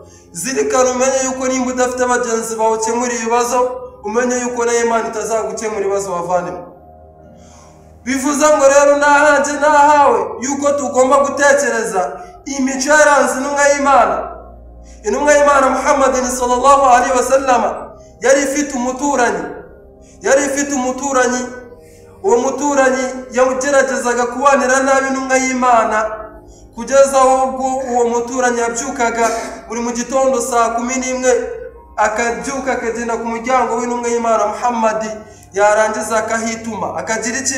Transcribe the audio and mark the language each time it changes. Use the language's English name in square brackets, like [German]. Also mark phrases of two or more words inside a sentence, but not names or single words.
[Kinyarwanda] Zirikana umenye yuko nimba udafite abagenzi bawe ukemura ibibazo, umenye yuko na Imana itazagukemura ibibazo wavandimwe. Bivuze ngo rero nahanjye nahawe yuko tugomba gutekereza imico yaranze intumwa y'Imana. Intumwa y'Imana Muhammadin [Arabic] صلى الله عليه وسلم [Kinyarwanda] yari ifite umuturanyi. Uwo muturanyi yageragezaga kubanira nabi intumwa y'Imana kugeza ubwo uwo muturanyi yabyukaga buri mu gitondo saa 11 akabyuka akagenda ku muryango w'intumwa y'Imana Muhammad, yarangiza akahituma akagira iki?